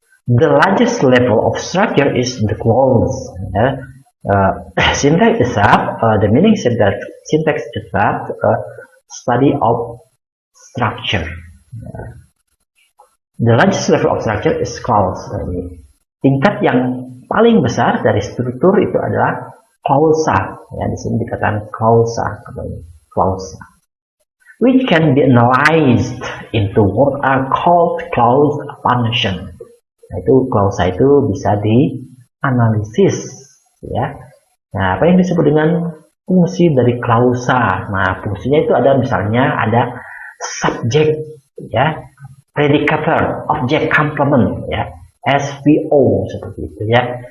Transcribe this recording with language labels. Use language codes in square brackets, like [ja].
[en] The largest level of structure is the clause. Yeah? Syntax itself, the meaning is that syntax itself study of structure. The largest level of structure is clause. [id] Tingkat yang paling besar dari struktur itu adalah klausa. Ya, di sini dikatakan klausa, klausa, [en] which can be analyzed into what are called clause function. [id] Nah, itu klausa itu bisa dianalisis. Ya, nah, apa yang disebut dengan fungsi dari klausa? Nah, fungsinya itu ada, misalnya ada subjek, ya, predicator, object complement, ya, SVO seperti itu, ya.